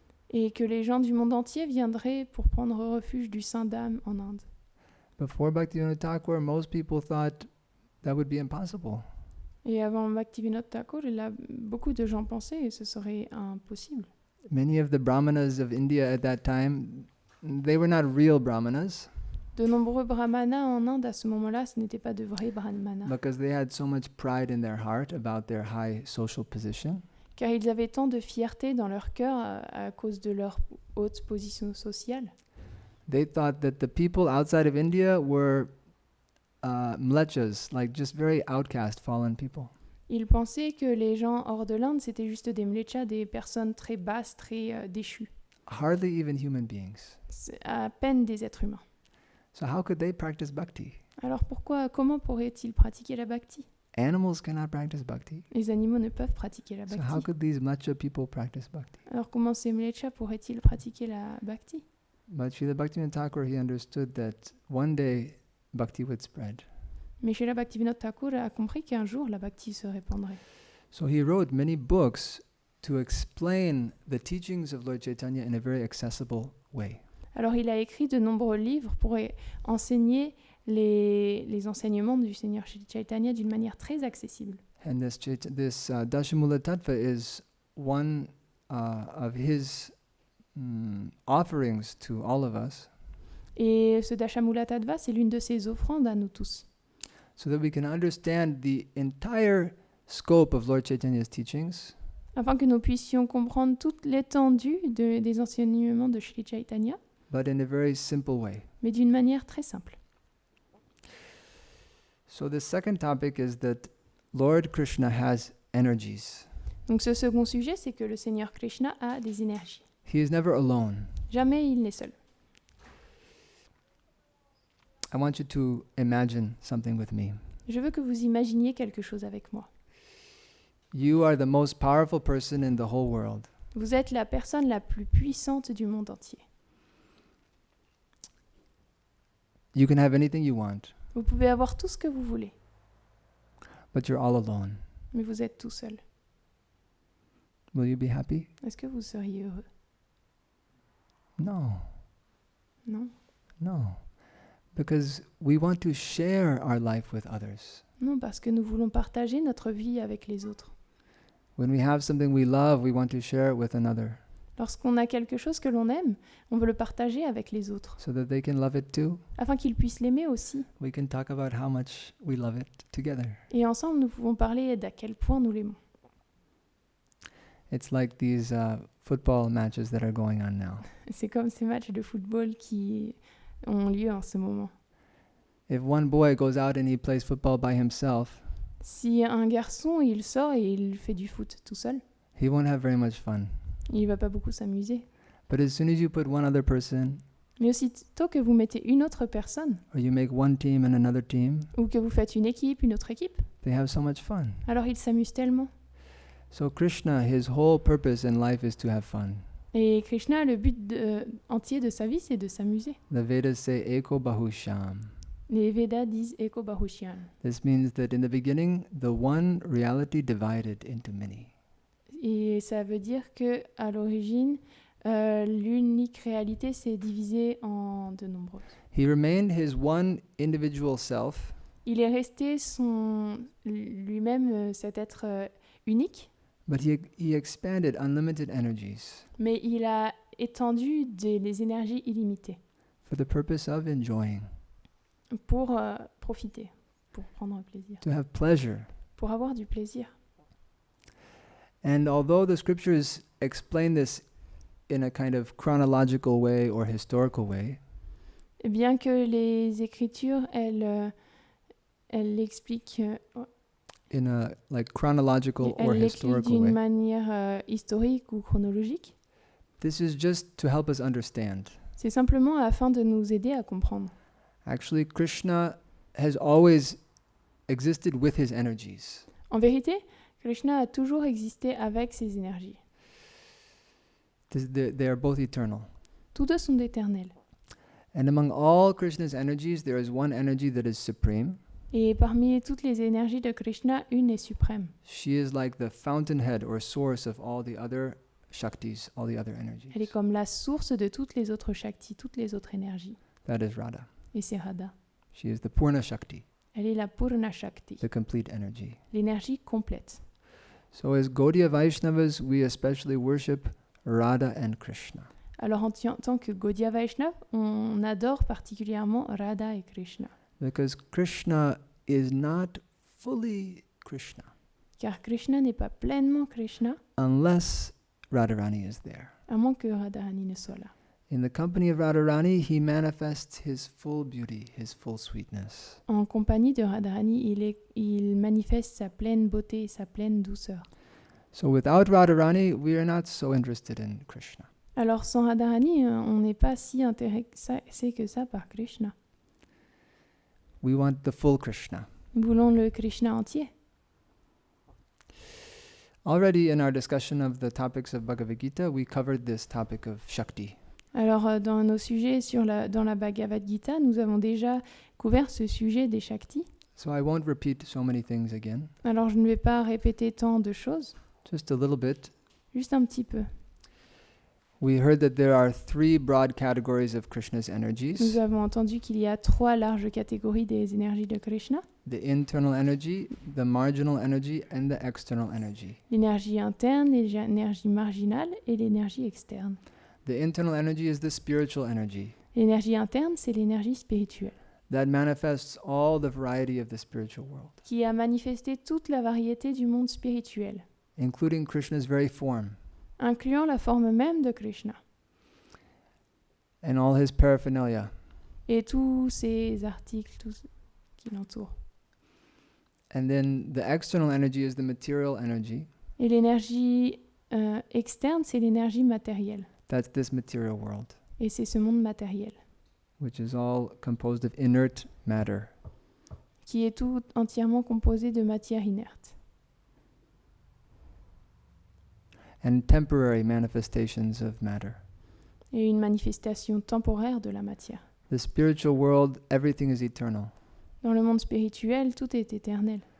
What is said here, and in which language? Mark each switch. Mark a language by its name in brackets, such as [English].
[French] Et que les gens du monde entier viendraient pour prendre refuge du Saint-Dham en Inde. [English] Before Bhaktivinoda Thakur, most people thought that would be impossible. [French] Et avant Bhaktivinoda Thakur, beaucoup de gens pensaient que ce serait impossible. [English] Many of the brahmanas of India at that time, they were not real brahmanas [French] De nombreux brahmanas en Inde à ce moment-là, ce n'étaient pas de vrais brahmanas, [English] because they had so much pride in their heart about their high social position. [French] car ils avaient tant de fierté dans leur cœur à cause de leur haute position sociale. [English] They thought that the people outside of India were mlechas, like just very outcast, fallen people. [French] Ils pensaient que les gens hors de l'Inde, c'était juste des mlechas, des personnes très basses, très déchues. [English] Hardly even human beings. [French] C'est à peine des êtres humains. [English] So how could they practice bhakti? [French] Alors comment pourraient-ils pratiquer la bhakti? [English] Animals cannot practice bhakti. [French] Les animaux ne peuvent pratiquer la [English] So how [French] bhakti. [English] could these mlecha people practice bhakti? [French] Alors comment ces mlechas pourraient-ils pratiquer la bhakti? [English] But Srila Bhaktivinoda Thakur, he understood that one day bhakti would spread. [French] Mais Srila Bhaktivinoda Thakur a compris qu'un jour la bhakti se répandrait. [English] So he wrote many books to explain the teachings of Lord Chaitanya in a very accessible way. [French] Alors il a écrit de nombreux livres pour enseigner les enseignements du Seigneur Shri Chaitanya d'une manière très accessible. [English] And this Dashamula Tattva is one of his offerings to all of us, [French] Et ce Dashamula Tattva, c'est l'une de ses offrandes à nous tous, [English] so that we can understand the entire scope of Lord Chaitanya's teachings [French] afin que nous puissions comprendre toute l'étendue des enseignements de Shri Chaitanya, [English] but in a very simple way. [French] mais d'une manière très simple. [English] So the second topic is that Lord Krishna has energies. [French] Donc ce second sujet, c'est que le Seigneur Krishna a des énergies. [English] He is never alone. [French] Jamais il n'est seul. [English] I want you to imagine something with me. [French] Je veux que vous imaginiez quelque chose avec moi. [English] You are the most powerful person in the whole world. [French] Vous êtes la personne la plus puissante du monde entier. [English] You can have anything you want, [French] Vous pouvez avoir tout ce que vous voulez, [English] but you're all alone. [French] mais vous êtes tout seul. [English] Will you be happy? [French] Est-ce que vous seriez heureux? [English] No, [French] Non. [English] no. Because we want to share our life with others. [French] Non, parce que nous voulons partager notre vie avec les autres. [English] When we have something we love, we want to share it with another [French] Lorsqu'on a quelque chose que l'on aime, on veut le partager avec les autres, [English] so that they can love it too. [French] afin qu'ils puissent l'aimer aussi. [English] We can talk about how much we love it together. [French] Et ensemble, nous pouvons parler d'à quel point nous l'aimons. [English] It's like these football matches that are going on now. [French] C'est comme ces matchs de football qui ont lieu en ce moment. [English] If one boy goes out and he plays football by himself, [French] Si un garçon, il sort et il fait du foot tout seul, [English] he won't have very much fun. [French] il va pas beaucoup s'amuser. [English] But as soon as you put one other person, [French] Mais aussitôt que vous mettez une autre personne, [English] or you make one team and another team, [French] ou que vous faites une équipe, une autre équipe, [English] they have so much fun. [French] alors ils s'amusent tellement. [English] So Krishna, his whole purpose in life is to have fun. [French] Et Krishna, le but entier de sa vie, c'est de s'amuser. [English] The Vedas say Eko Bahusham. [French] Les Védas disent Eko Bahushyan. [English] This means that in the beginning, the one reality divided into many. [French] Et ça veut dire que à l'origine, l'unique réalité s'est divisée en de nombreuses. [English] He remained his one individual self, [French] Il est resté lui-même cet être unique, [English] but he expanded unlimited energies [French] mais il a étendu les énergies illimitées [English] for the purpose of enjoying, [French] pour profiter, pour prendre plaisir, [English] to have pleasure. [French] pour avoir du plaisir. [English] And although the scriptures explain this in a kind of chronological way or historical way, [French] Et bien que les Écritures, elles l'expliquent [English] in a like chronological or [French] elles l'expliquent [English] historical [French] d'une [English] way, [French] manière historique ou chronologique, [English] this is just to help us understand. [French] c'est simplement afin de nous aider à comprendre. [English] Actually, Krishna has always existed with his energies. [French] En vérité, Krishna a toujours existé avec ses énergies. [English] They are both eternal. [French] Tous deux sont éternels. [English] And among all Krishna's energies, there is one energy that is supreme. [French] Et parmi toutes les énergies de Krishna, une est suprême. [English] She is like the fountainhead or source of all the other Shaktis, all the other energies. [French] Elle est comme la source de toutes les autres Shakti, toutes les autres énergies. [English] That is Radha. [French] Et c'est Radha. [English] She is the Purna Shakti, [French] Elle est la Purna Shakti, [English] the complete energy. [French] l'énergie complète. [English] So as Gaudiya Vaishnavas, we especially worship Radha and Krishna. [French] Alors en tant que Gaudiya Vaishnav, on adore particulièrement Radha et Krishna. [English] Because Krishna is not fully Krishna [French] Car Krishna n'est pas pleinement Krishna, [English] unless Radharani is there. [French] à moins que Radharani ne soit là. [English] In the company of Radharani, he manifests his full beauty, his full sweetness. [French] En compagnie de Radharani, il manifeste sa pleine beauté et sa pleine douceur. [English] So without Radharani, we are not so interested in Krishna. [French] Alors sans Radharani, on n'est pas si intéressé que ça par Krishna. [English] We want the full Krishna. [French] Nous voulons le Krishna entier. [English] Already in our discussion of the topics of Bhagavad Gita, we covered this topic of Shakti. [French] Alors dans nos sujets dans la Bhagavad Gita, nous avons déjà couvert ce sujet des Shakti. [English] So I won't repeat so many things again, [French] Alors je ne vais pas répéter tant de choses, [English] just a little bit. [French] juste un petit peu. [English] We heard that there are three broad categories of Krishna's [French] Nous [English] energies: [French] avons entendu qu'il y a 3 larges catégories des énergies de Krishna. [English] the internal energy, the marginal energy, and the external energy. [French] L'énergie interne, l'énergie marginale et l'énergie externe. [English] The internal energy is the spiritual energy [French] L'énergie interne, c'est l'énergie spirituelle, [English] that manifests all the variety of the spiritual world, [French] qui a manifesté toute la variété du monde spirituel, [English] including Krishna's very form [French] incluant la forme même de Krishna [English] and all his paraphernalia. [French] et tous ces articles, tout ce qui l'entoure. [English] And then the external energy is the material energy. [French] Et l'énergie externe, c'est l'énergie matérielle. [English] That's this material world. [French] Et c'est ce monde matériel. [English] which is all composed of inert matter. [French] qui est tout entièrement composé de matière inerte, [English] And temporary manifestations of matter. [French] et une manifestation temporaire de la matière. [English] The spiritual world, everything is eternal. [French] Dans le monde spirituel, tout est éternel.